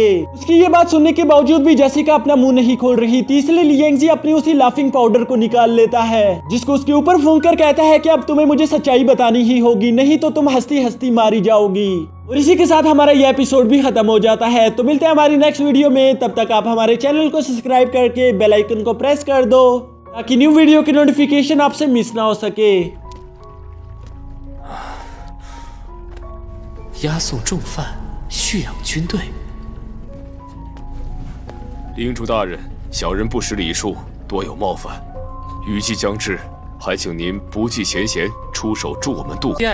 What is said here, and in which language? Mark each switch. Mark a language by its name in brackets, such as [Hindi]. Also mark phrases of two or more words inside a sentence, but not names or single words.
[Hindi] उसकी ये बात सुनने के बावजूद भी जेसिका अपना मुंह नहीं खोल रही थी, इसलिए लियांगजी अपनी उसी लाफिंग पाउडर को निकाल लेता है, जिसको उसके ऊपर फूंक कर कहता है कि अब तुम्हें मुझे सच्चाई बतानी ही होगी, नहीं तो तुम हंसती हंसती मारी जाओगी। और इसी के साथ हमारा ये एपिसोड भी खत्म हो जाता है। तो मिलते हैं हमारी नेक्स्ट वीडियो में, तब तक आप हमारे चैनल को सब्सक्राइब करके बेल आइकन को प्रेस कर दो ताकि न्यू वीडियो की नोटिफिकेशन आपसे मिस ना हो सके। [Chinese] 押送重犯，蓄养军队。领主大人，小人不识礼数，多有冒犯。雨季将至，还请您不计前嫌，出手助我们渡过。